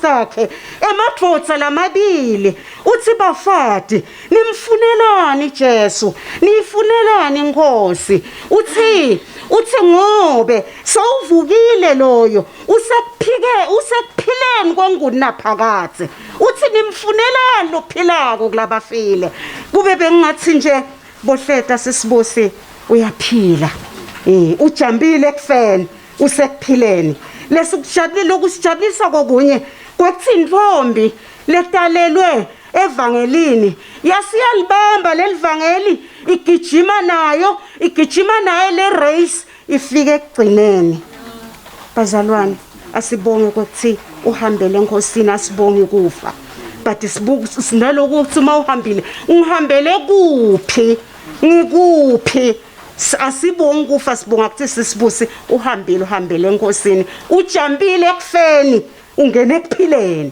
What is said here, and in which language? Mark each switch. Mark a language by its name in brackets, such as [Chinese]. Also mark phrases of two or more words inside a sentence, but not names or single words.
[Swati] lakhe emadvodza lamabili uthi bafati nimfunelani Jesu nifunelani Nkosi uthi ngobe sowuvukile loyo usekuphileni kongunaphakathe uthi nimfunelani lophilako kulabafile kube bengathi nje bohleta sisibusi uyaphila ujambile ekufeni usekuphileni lesukujabulile lokusijabulisa kokunye kwekuthi intombi letalelwe evangelini yasiyalibamba lelivangeli igijima nayo le race ifike ekugcineni bazalwane asibonge ukuthi uhambele enkosini asibonge kufa but sinaloku ukuthi uma uhambile ungihambele kuphi ngikuphi asibonge kufa sibonga ukuthi sisibusi uhambele enkosini ujambile ekufeni ungene ekuphileni